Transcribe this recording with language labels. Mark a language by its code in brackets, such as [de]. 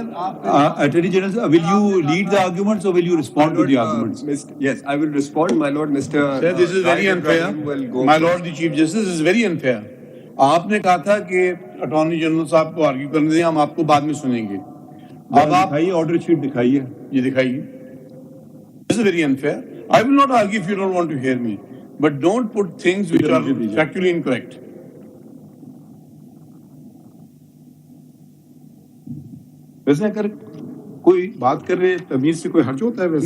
[en] Attorney general, will you lead the arguments or will you respond to the arguments? Yes, I will respond, my lord. Mr. Sir, this is very unfair. My lord the Chief Justice, this is very unfair. [ur] آپ نے کہا تھا کہ attorney general صاحب کو argue کرنے دیں, ہم آپ کو بعد میں سنیں گے. اب آپ دکھائیے آرڈر شیٹ دکھائیے. یہ دکھائیے. [en] This is very unfair. I will not argue if you don't want to hear me, but don't put things which are factually incorrect. [ur] ویسے اگر کوئی بات کر رہے تمیز سے کوئی حرج ہوتا ہے؟ ویسے